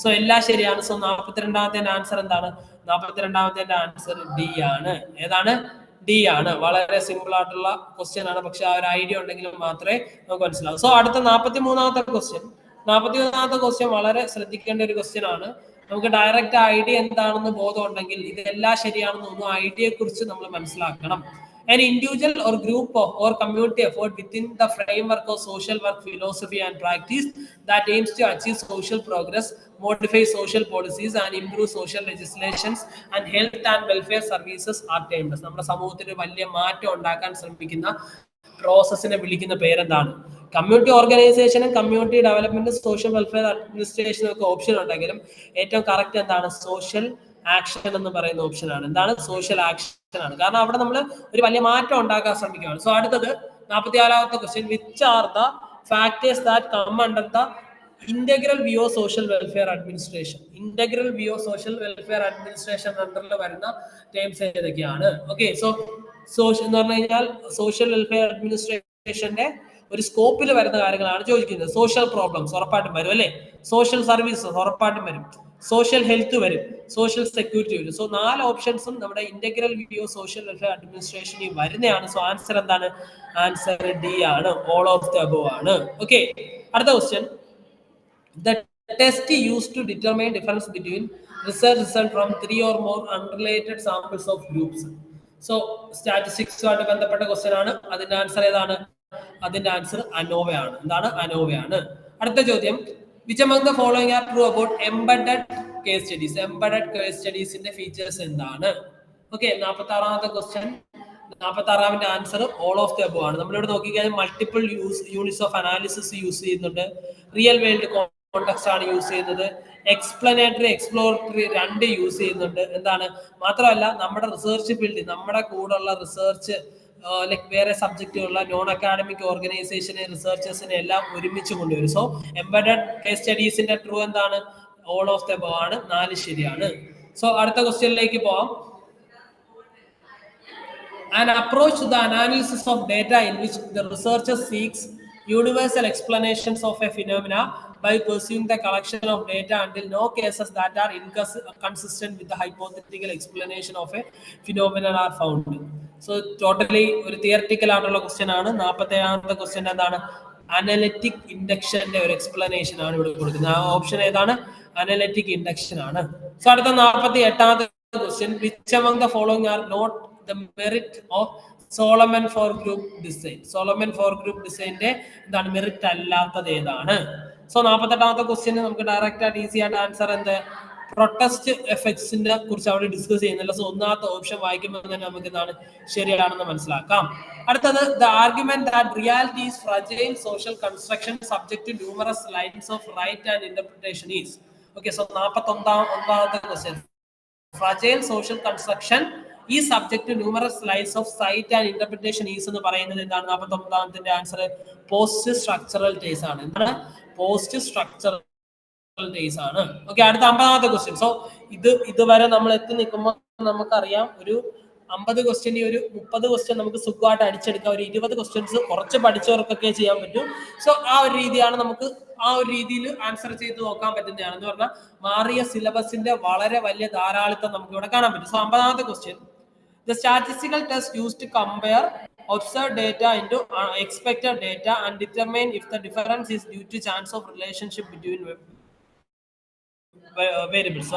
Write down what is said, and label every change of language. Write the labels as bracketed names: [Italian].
[Malayalam] So എല്ലാം ശരിയാണ്. So 42ാമത്തെ answer എന്താണ്? 42ാമത്തെ ആൻസർ ഡി ആണ്. ഏതാണ്? ഡി ആണ്. വളരെ സിമ്പിൾ ആയിട്ടുള്ള ക്വസ്റ്റ്യൻ ആണ്, പക്ഷെ ആ ഒരു ഐഡിയ ഉണ്ടെങ്കിൽ മാത്രമേ നമുക്ക് മനസ്സിലാവും. സോ അടുത്ത 43ാമത്തെ ക്വസ്റ്റ്യൻ. 43ാമത്തെ ക്വസ്റ്റ്യൻ വളരെ ശ്രദ്ധിക്കേണ്ട ഒരു ക്വസ്റ്റ്യൻ ആണ്. നമുക്ക് ഡയറക്റ്റ് ഐഡിയ എന്താണെന്ന് ബോധം ഉണ്ടെങ്കിൽ ഇതെല്ലാം ശരിയാണെന്ന് തോന്നുന്നു, ഐഡിയയെ കുറിച്ച് നമ്മൾ മനസ്സിലാക്കണം. [English] An individual or group of or community effort within the framework of social work philosophy and practice that aims to achieve social progress, modify social policies and improve social legislations and health and welfare services are termed. [Malayalam] നമ്മുടെ സമൂഹത്തിൽ വലിയ മാറ്റം ഉണ്ടാക്കാൻ ശ്രമിക്കുന്ന പ്രോസസ്സിനെ വിളിക്കുന്ന പേരെന്താണ്? Community ഓർഗനൈസേഷനും community development social welfare അഡ്മിനിസ്ട്രേഷനും ഒക്കെ ഓപ്ഷൻ ഉണ്ടെങ്കിലും ഏറ്റവും കറക്റ്റ് എന്താണ്? സോഷ്യൽ ആക്ഷൻ എന്ന് പറയുന്ന ഓപ്ഷൻ ആണ്. എന്താണ്? സോഷ്യൽ ആക്ഷൻ ആണ്. കാരണം അവിടെ നമ്മൾ ഒരു വലിയ മാറ്റം ഉണ്ടാക്കാൻ ശ്രമിക്കുകയാണ്. സോ അടുത്തത് 44ാമത്തെ question. [English] Which are the factors that come under the integral view of social welfare administration? [Malayalam] Integral view of social welfare administration അണ്ടറിൽ വരുന്ന ടേംസ് ഏതൊക്കെയാണ്? ഓക്കെ, സോ എന്ന് പറഞ്ഞു കഴിഞ്ഞാൽ സോഷ്യൽ വെൽഫെയർ അഡ്മിനിസ്ട്രേഷന്റെ ഒരു സ്കോപ്പിൽ വരുന്ന കാര്യങ്ങളാണ് ചോദിക്കുന്നത്. സോഷ്യൽ പ്രോബ്ലംസ് ഉറപ്പായിട്ടും വരും അല്ലെ, സോഷ്യൽ സർവീസസ് ഉറപ്പായിട്ടും വരും, സോഷ്യൽ ഹെൽത്ത് വരും, സോഷ്യൽ സെക്യൂരിറ്റി വരും. സോ 4 ഓപ്ഷൻസും നമ്മുടെ ഇന്റഗ്രൽ വ്യൂ സോഷ്യൽ വെൽഫെയർ അഡ്മിനിസ്ട്രേഷനിൽ വരുന്നതാണ്. സോ ആൻസർ എന്താണ്? ആൻസർ ഡി ആണ്, [English] all of the above [Malayalam] ആണ്. ഓക്കെ, അടുത്ത question. [English] The test used to determine difference between research result from 3 or more unrelated samples of groups. [Malayalam] So സ്റ്റാറ്റിസ്റ്റിക്സുമായിട്ട് ബന്ധപ്പെട്ട question ആണ്. അതിന്റെ answer ഏതാണ്? അതിന്റെ ആൻസർ അനോവ ആണ്. എന്താണ്? അനോവ ആണ്. അടുത്ത ചോദ്യം. [English] Which among the following are true about embedded case studies? [Malayalam] Embedded case studies ന്റെ ഫീച്ചേഴ്സ് എന്താണ്? Okay, 46ാമത്തെ question. 46ാമത്തെ answer [English] all of the above [Malayalam] ആണ്. നമ്മളിവിടെ നോക്കിക്കഴിഞ്ഞാൽ multiple units of analysis use ചെയ്യുന്നുണ്ട്, റിയൽ വേൾഡ് കോണ്ടെക്സ്റ്റ് ആണ് യൂസ് ചെയ്യുന്നത്, എക്സ്പ്ലനേറ്ററി എക്സ്പ്ലോറേറ്ററി 2 യൂസ് ചെയ്യുന്നുണ്ട്. എന്താണ്? മാത്രമല്ല നമ്മുടെ റിസർച്ച് ഫീൽഡ്, നമ്മുടെ കൂടെയുള്ള റിസർച്ച് ലൈക് വേറെ സബ്ജക്റ്റുള്ള നോൺ അക്കാഡമിക് ഓർഗനൈസേഷനെ റിസർച്ചേഴ്സിനെ എല്ലാം ഒരുമിച്ച് കൊണ്ടുവരും. സോ എംബഡഡ് കേസ് സ്റ്റഡീസിന്റെ ട്രൂ എന്താണ്? [English] all of the above [Malayalam] ആണ്. 4 ശരിയാണ്. സോ അടുത്ത ക്വസ്റ്റ്യനിലേക്ക് പോവാം. [English] An approach to the analysis of data in which the researcher seeks universal explanations of a phenomena by pursuing the collection of data until no cases that are inconsistent with the hypothetical explanation of a phenomenon are found. [Malayalam] So totally ഒരു theoretical ആയിട്ടുള്ള question ആണ്. 47ാമത്തെ question എന്താണ്? Analytic ഇൻഡക്ഷന്റെ ഒരു explanation ആണ് ഇവിടെ കൊടുക്കുന്നത്. ആ option ഏതാണ്? അനലിറ്റിക് ഇൻഡക്ഷൻ ആണ്. സോ അടുത്ത 48ാമത്തെ question. [English] Which among the following are not the merit of Solomon for group design? [Malayalam] Solomon for group design-ന്റെ എന്താണ് മെറിറ്റ് അല്ലാത്തത് ഏതാണ്? സോ 48ാമത്തെ ക്വസ്റ്റ്യൻ നമുക്ക് ഡയറക്റ്റ് ആയിട്ട് ഈസി ആയിട്ട് ആൻസർ എന്ത്? പ്രൊട്ടസ്റ്റ് എഫക്ട്സിനെ കുറിച്ച് അവിടെ ഡിസ്കസ് ചെയ്യുന്നില്ല. സോ 1ാമത്തെ ഓപ്ഷൻ വായിക്കുമ്പോൾ തന്നെ നമുക്ക് എന്താണ് ശരിയാണെന്ന് മനസ്സിലാക്കാം. [English] അടുത്തത് the argument that reality is fragile social construction subject to numerous lines of right and interpretation is. [Malayalam] Okay, so 49ാമത്തെ question. [English] fragile social construction ഈ subject numerous lines of sight and interpretation is [Malayalam] എന്ന് പറയുന്നത് എന്താണ്? 49ാമത്തെ answer post structural ടേസ് ആണ്. എന്താണ്? Post structural ടേസ് ആണ്. Okay, അടുത്ത 50ാമത്തെ ക്വസ്റ്റ്യൻ. സോ ഇതുവരെ നമ്മൾ എത്തി നിൽക്കുമ്പോൾ നമുക്കറിയാം ഒരു 50 ക്വസ്റ്റ്യൻ, ഒരു 30 ക്വസ്റ്റ്യൻ നമുക്ക് സുഖമായിട്ട് അടിച്ചെടുക്കാം. ഒരു 20 ക്വസ്റ്റ്യൻസ് കുറച്ച് പഠിച്ചവർക്കൊക്കെ ചെയ്യാൻ പറ്റും. സോ ആ ഒരു രീതിയാണ് നമുക്ക് ആ ഒരു രീതിയിൽ ആൻസർ ചെയ്ത് നോക്കാൻ പറ്റുന്നതാണ്. എന്ന് പറഞ്ഞാൽ മാറിയ സിലബസിന്റെ വളരെ വലിയ ധാരാളിത്തം നമുക്ക് ഇവിടെ കാണാൻ പറ്റും. So 50ാമത്തെ question. [English] The statistical test used to compare observed data into expected data and determine if the difference is due to chance of relationship between variables.